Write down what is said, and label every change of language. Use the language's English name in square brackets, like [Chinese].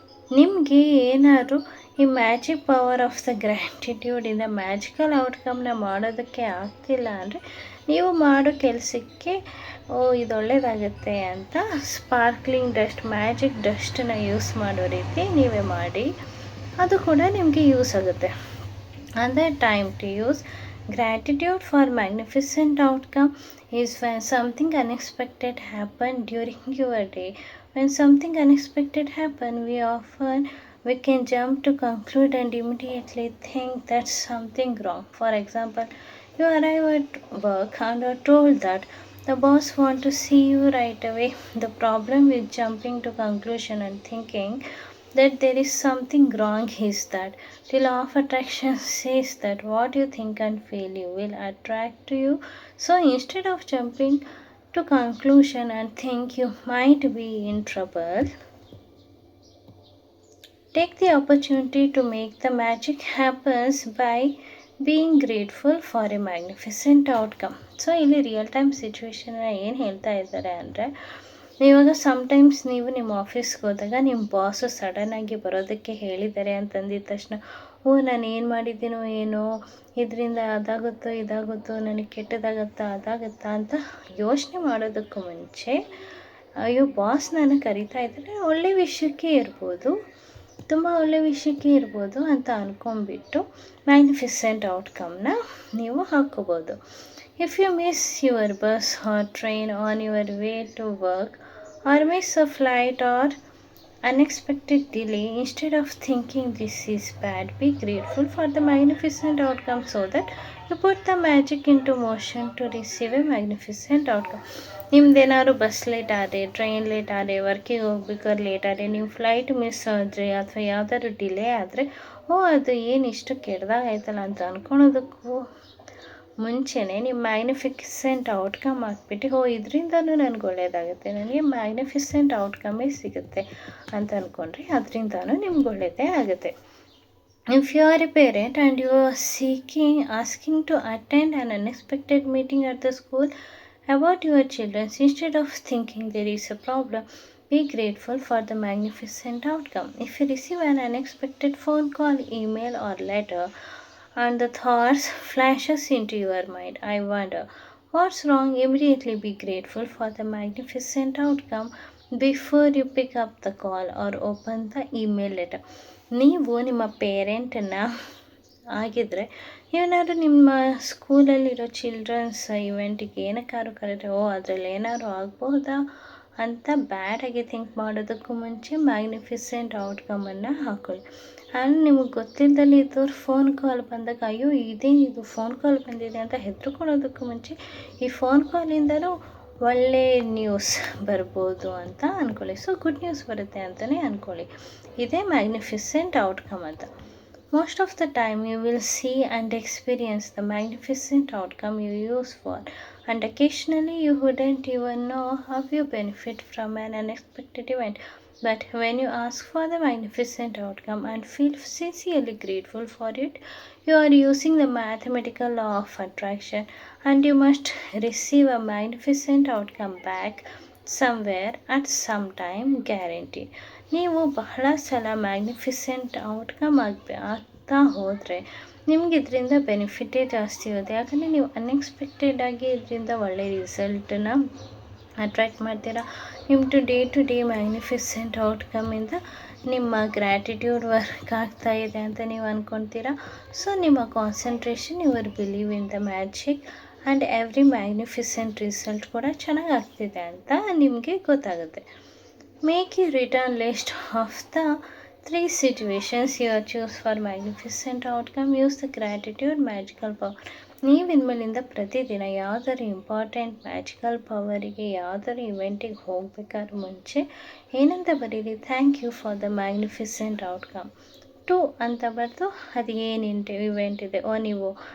[Kannada] ನಿಮಗೆ ಏನಾದರೂ ಈ magic power of the ಗ್ರ್ಯಾಟಿಟ್ಯೂಡಿಂದ magical ಔಟ್ಕಮ್ನ ಮಾಡೋದಕ್ಕೆ ಆಗ್ತಿಲ್ಲ ಅಂದರೆ, ನೀವು ಮಾಡೋ ಕೆಲಸಕ್ಕೆ ಓ ಇದು ಒಳ್ಳೆಯದಾಗುತ್ತೆ ಅಂತ ಸ್ಪಾರ್ಕ್ಲಿಂಗ್ ಡಸ್ಟ್, ಮ್ಯಾಜಿಕ್ ಡಸ್ಟನ್ನ ಯೂಸ್ ಮಾಡೋ ರೀತಿ ನೀವೇ ಮಾಡಿ, ಅದು ಕೂಡ ನಿಮಗೆ ಯೂಸ್ ಆಗುತ್ತೆ. [English] Another time to use gratitude for magnificent outcome is when something unexpected happened during your day. When something unexpected happen, we can jump to conclude and immediately think that's something wrong. For example, you arrive at work and are told that the boss want to see you right away. The problem with jumping to conclusion and thinking that there is something wrong is that the law of attraction says that what you think and feel you will attract to you. So instead of jumping to conclusion and think you might be in trouble, take the opportunity to make the magic happens by being grateful for a magnificent outcome. [Kannada] So ಇಲ್ಲಿ real time ಸಿಚುವೇಶನ್ನ ಏನು ಹೇಳ್ತಾ ಇದ್ದಾರೆ ಅಂದರೆ, ಇವಾಗ sometimes ನೀವು ನಿಮ್ಮ ಆಫೀಸ್ಗೆ ಹೋದಾಗ ನಿಮ್ಮ ಬಾಸು ಸಡನ್ನಾಗಿ ಬರೋದಕ್ಕೆ ಹೇಳಿದ್ದಾರೆ ಅಂತಂದಿದ ತಕ್ಷಣ, ಓ ನಾನು ಏನು ಮಾಡಿದ್ದೀನೋ ಏನೋ, ಇದರಿಂದ ಅದಾಗುತ್ತೋ ಇದಾಗುತ್ತೋ, ನನಗೆ ಕೆಟ್ಟದಾಗತ್ತಾ ಅದಾಗತ್ತಾ ಅಂತ ಯೋಚನೆ ಮಾಡೋದಕ್ಕೂ ಮುಂಚೆ, ಅಯ್ಯೋ ಬಾಸ್ ನಾನು ಕರಿತಾ ಇದ್ದಾರೆ, ಒಳ್ಳೆ ವಿಷಯಕ್ಕೆ ಇರ್ಬೋದು, ತುಂಬ ಒಳ್ಳೆಯ ವಿಷಯಕ್ಕೆ ಇರ್ಬೋದು ಅಂತ ಅಂದ್ಕೊಂಡ್ಬಿಟ್ಟು ಮ್ಯಾಗ್ನಿಫಿಸೆಂಟ್ ಔಟ್ಕಮ್ನ ನೀವು ಹಾಕ್ಕೋಬೋದು. [English] If you miss your bus or train on your way to work or miss a flight or unexpected delay, instead of thinking this is bad, be grateful for the magnificent outcome so that you put the magic into motion to receive a magnificent outcome. [Kannada] ನಿಮ್ದೇನಾದ್ರು bus late ಆದರೆ, train late ಆದರೆ, ವರ್ಕಿಗೆ ಹೋಗ್ಬೇಕಾದ್ರೆ late ಆದರೆ, ನೀವು flight miss ಆದರೆ ಅಥವಾ ಯಾವುದಾದ್ರು delay ಆದರೆ, ಓ ಅದು ಏನು ಇಷ್ಟು ಕೆಡ್ದಾಗಾಯ್ತಲ್ಲ ಅಂತ ಅಂದ್ಕೊಳೋದಕ್ಕೂ ಮುಂಚೆನೇ ನಿಮ್ಮ ಮ್ಯಾಗ್ನಿಫಿಸೆಂಟ್ ಔಟ್ಕಮ್ ಹಾಕ್ಬಿಟ್ಟು, ಓ ಇದರಿಂದನೂ ನನಗೆ ಒಳ್ಳೆಯದಾಗುತ್ತೆ, ನನಗೆ ಮ್ಯಾಗ್ನಿಫಿಸೆಂಟ್ ಔಟ್ಕಮ್ಮೇ ಸಿಗುತ್ತೆ ಅಂತ ಅಂದ್ಕೊಂಡ್ರೆ ಅದರಿಂದನೂ ನಿಮ್ಗೆ ಒಳ್ಳೆಯದೇ ಆಗುತ್ತೆ. [English] If you are a parent and you are asking to attend an unexpected meeting at the school about your children, instead of thinking there is a problem, be grateful for the magnificent outcome. If you receive an unexpected phone call, email or letter and the thoughts flashes into your mind, I wonder what's wrong, immediately be grateful for the magnificent outcome before you pick up the call or open the email letter. [Kannada] ನೀವು ನಿಮ್ಮ ಪೇರೆಂಟನ್ನು ಆಗಿದ್ದರೆ, ಏನಾದ್ರು ನಿಮ್ಮ ಸ್ಕೂಲಲ್ಲಿರೋ children's ಇವೆಂಟಿಗೆ ಏನಕ್ಕಾದ್ರು ಕರೆದ್ರೆ, ಓ ಅದರಲ್ಲಿ ಏನಾದ್ರು ಆಗ್ಬೋದಾ ಅಂತ ಬ್ಯಾಡಾಗಿ ಥಿಂಕ್ ಮಾಡೋದಕ್ಕೂ ಮುಂಚೆ ಮ್ಯಾಗ್ನಿಫಿಸೆಂಟ್ ಔಟ್ಕಮನ್ನು ಹಾಕ್ಕೊಳ್ಳಿ. ಆ್ಯಂಡ್ ನಿಮಗೆ ಗೊತ್ತಿಲ್ಲದಲ್ಲಿ ಇದ್ದವ್ರು ಫೋನ್ ಕಾಲ್ ಬಂದಾಗ, ಅಯ್ಯೋ ಇದೇನಿದು ಫೋನ್ ಕಾಲ್ ಬಂದಿದೆ ಅಂತ ಹೆದರ್ಕೊಳ್ಳೋದಕ್ಕೂ ಮುಂಚೆ ಈ ಫೋನ್ ಕಾಲಿಂದಲೂ ಒಳ್ಳೆ ನ್ಯೂಸ್ ಬರ್ಬೋದು ಅಂತ ಅಂದ್ಕೊಳ್ಳಿ. ಸೊ ಗುಡ್ ನ್ಯೂಸ್ ಬರುತ್ತೆ ಅಂತಲೇ ಅಂದ್ಕೊಳ್ಳಿ. ಇದೇ ಮ್ಯಾಗ್ನಿಫಿಸೆಂಟ್ ಔಟ್ಕಮ್ ಅಂತ. [English] Most of the time you will see and experience the magnificent outcome you use for, and occasionally you wouldn't even know how you benefit from an unexpected event. But when you ask for the magnificent outcome and feel sincerely grateful for it, you are using the mathematical law of attraction, and you must receive a magnificent outcome back somewhere at some time, guaranteed. [Kannada] ನೀವು ಬಹಳ ಸಲ magnificent outcome ಆಗ್ತಾ ಹೋದರೆ ನಿಮ್ಗೆ ಇದರಿಂದ ಬೆನಿಫಿಟೇ ಜಾಸ್ತಿ ಇರುತ್ತೆ. ಯಾಕಂದರೆ ನೀವು ಅನ್ಎಕ್ಸ್ಪೆಕ್ಟೆಡಾಗಿ ಇದರಿಂದ ಒಳ್ಳೆಯ ರಿಸಲ್ಟನ್ನ ಅಟ್ರ್ಯಾಕ್ಟ್ ಮಾಡ್ತೀರಾ. ನಿಮ್ಮ ಟು ಡೇ ಮ್ಯಾಗ್ನಿಫಿಸೆಂಟ್ ಔಟ್ಕಮ್ಮಿಂದ ನಿಮ್ಮ ಗ್ರ್ಯಾಟಿಟ್ಯೂಡ್ ವರ್ಕ್ ಆಗ್ತಾ ಇದೆ ಅಂತ ನೀವು ಅಂದ್ಕೊತೀರಾ. ಸೊ ನಿಮ್ಮ concentration, [English] your believe in the magic and every magnificent result [Kannada] ಕೂಡ ಚೆನ್ನಾಗಿ ಆಗ್ತಿದೆ ಅಂತ ನಿಮಗೆ ಗೊತ್ತಾಗುತ್ತೆ. [English] Make a written list of the 3 situations you choose for magnificent outcome. Use the gratitude magical power. [Kannada] ನೀವು ಇನ್ಮೇಲಿಂದ ಪ್ರತಿದಿನ ಯಾವುದಾದ್ರು ಇಂಪಾರ್ಟೆಂಟ್ ಮ್ಯಾಜಿಕಲ್ ಪವರಿಗೆ, ಯಾವುದಾದ್ರು ಇವೆಂಟಿಗೆ ಹೋಗ್ಬೇಕಾದ್ರೆ ಮುಂಚೆ ಏನಂತ ಬರೀರಿ, [English] thank you for the magnificent outcome too [Kannada] ಅಂತ ಬರೆದು, ಅದು ಏನು ಇವೆಂಟ್ ಇದೆ, ಓ ನೀವು